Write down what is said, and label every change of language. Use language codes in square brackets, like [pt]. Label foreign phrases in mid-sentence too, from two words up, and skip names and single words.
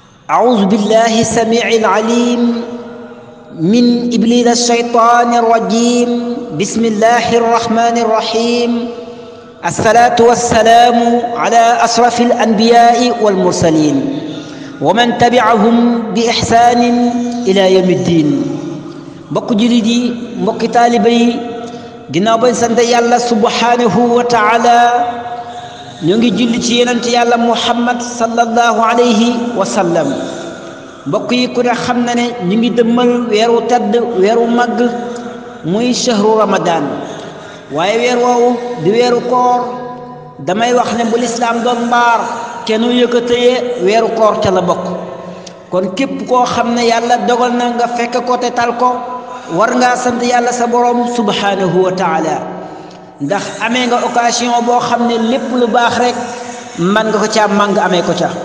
[ar] أعوذ بالله السميع العليم من إبليس الشيطان الرجيم بسم الله الرحمن الرحيم الصلاة والسلام على أشرف الأنبياء والمرسلين ومن تبعهم بإحسان إلى يوم الدين [wo] mbokk jullit yi mbokki taalibe yi ginnaaw bañ sant yàlla [ar] سبحانه وتعالى [wo] ñu ngi julli ci yonent yàlla muhammad [ar] صلى الله عليه وسلم [wo] mbokk yi ku ne xam na ne ñu ngi dëmmal weeru tedd weeru màgg muy [ar] شهر رمضان [wo] waaye weer woowu di weeru koor damay wax ne bu lislaam doon mbaar kenn yëkkatee weeru koor ca la bokk kon képp koo xam ne yàlla dogal na nga fekk ko te tal ko war ngaa sant yàlla sa borom [ar] سبحانه وتعالى [wo] ndax amee nga occasion boo xam ne lépp lu baax rek man nga ko caa màng amee ko ca